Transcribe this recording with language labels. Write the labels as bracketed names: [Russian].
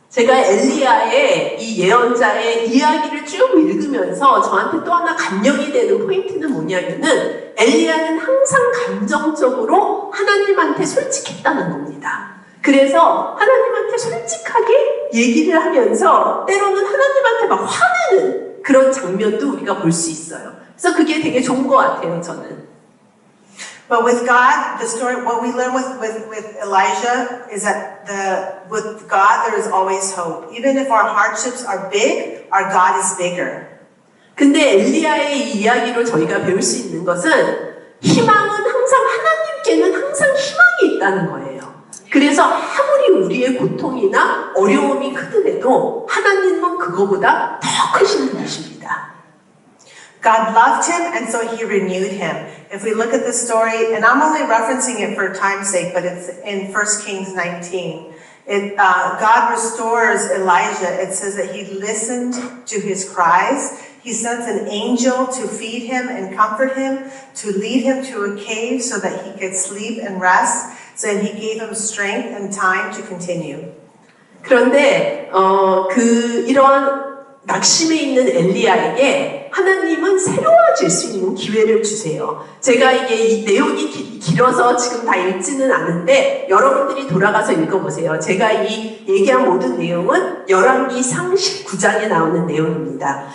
[Korean] 제가 엘리야의 이 예언자의 이야기를 쭉 읽으면서 저한테 또 하나 감명이 되는 포인트는 뭐냐면은 엘리야는 항상 감정적으로 하나님한테 솔직했다는 겁니다. 그래서 하나님한테 솔직하게 얘기를 하면서 때로는 하나님한테 막 화내는 그런 장면도 우리가 볼 수 있어요. 그래서 그게 되게 좋은 것 같아요, 저는. [English] But with God, the story, what we learn with Elijah is that with God there is always hope. Even if our hardships are big, our God is bigger. [Korean] 근데 엘리야의 이 이야기로 저희가 배울 수 있는 것은 희망은 항상 하나님께는 항상 희망이 있다는 거예요. 그래서 아무리 우리의 고통이나 어려움이 크더라도 하나님은 그거보다 더 크신 분이십니다. [English] God loved him, and so he renewed him. If we look at the story, and I'm only referencing it for time's sake, but it's in 1 Kings 19. God restores Elijah. It says that he listened to his cries. He sent an angel to feed him and comfort him, to lead him to a cave so that he could sleep and rest. So he gave him strength and time to continue. [Korean] 그런데 이러한 낙심에 있는 엘리야에게 하나님은 새로워질 수 있는 기회를 주세요. 제가 이게 이 내용이 길어서 지금 다 읽지는 않은데 여러분들이 돌아가서 읽어보세요. 제가 이 얘기한 모든 내용은 열왕기상 19장에 나오는 내용입니다.